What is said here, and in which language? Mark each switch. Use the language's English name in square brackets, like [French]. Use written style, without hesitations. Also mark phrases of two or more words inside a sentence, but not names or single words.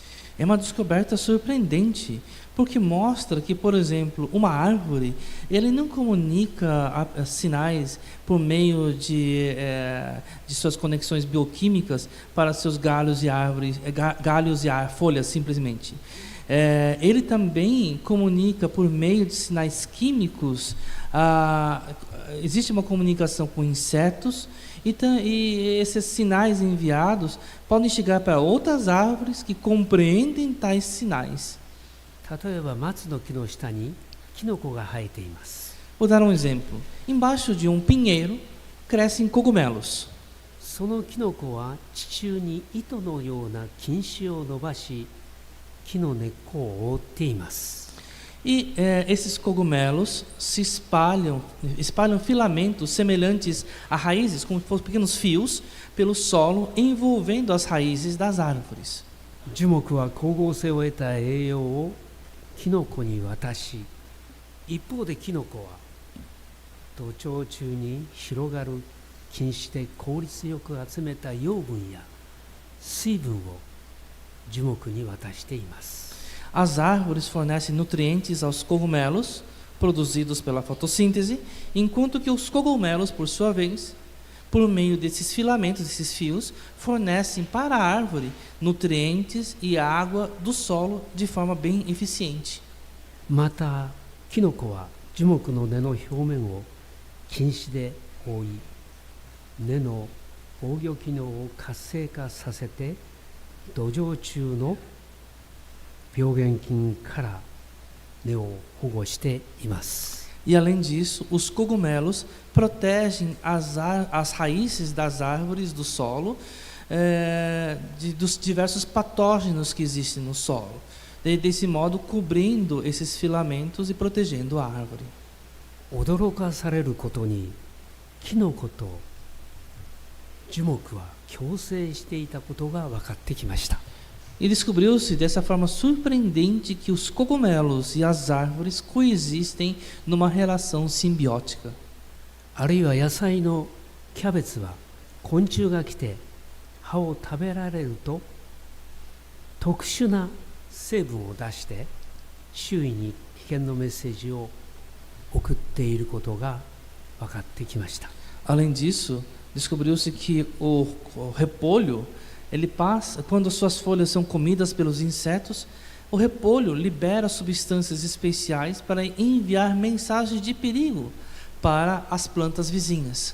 [Portuguese] É uma descoberta surpreendente, porque mostra que, por exemplo, uma árvore, ele não comunica sinais por meio de suas conexões bioquímicas para seus galhos e árvores, folhas simplesmente. Ele também comunica por meio de sinais químicos. Existe uma comunicação com insetos e esses sinais enviados podem chegar para outras árvores que compreendem tais sinais. [Japanese] 例えば松の木の下にキノコが生えています。 [Portuguese] Vou dar um exemplo. Embaixo de um pinheiro crescem cogumelos. [Japanese] そのキノコは地中に糸のような菌糸を伸ばし木の根っこを覆っています。 [Portuguese] E esses cogumelos se espalham filamentos semelhantes a raízes, como se fossem pequenos fios, pelo solo, envolvendo as raízes das árvores. [Japanese] 樹木は光合成を得た栄養をキノコに渡し、一方でキノコは土壌中に広がる菌糸で効率よく集めた養分や水分を樹木に渡しています。 [Portuguese] As árvores fornecem nutrientes aos cogumelos, produzidos pela fotossíntese, enquanto que os cogumelos, por sua vez, por meio desses filamentos, desses fios, fornecem para a árvore nutrientes e água do solo de forma bem eficiente. [Japanese] またキノコは樹木の根の表面を菌糸で覆い、根の防御機能を活性化させて土壌中の病原菌から根を保護しています。 [Portuguese] E além disso, os cogumelos protegem as raízes das árvores do solo dos diversos patógenos que existem no solo. Desse modo, cobrindo esses filamentos e protegendo a árvore. [Japanese] 驚かされることに、キノコと樹木は共生していたことが分かってきました。 [Portuguese] E descobriu-se dessa forma surpreendente que os cogumelos e as árvores coexistem numa relação simbiótica. [Japanese] あるいは野菜のキャベツは昆虫が来て葉を食べられると特殊な成分を出して周囲に危険のメッセージを送っていることが分かってきました。 [Portuguese] Além disso, descobriu-se que o repolho ele passa, quando suas folhas são comidas pelos insetos, o repolho libera substâncias especiais para enviar mensagens de perigo para as plantas vizinhas.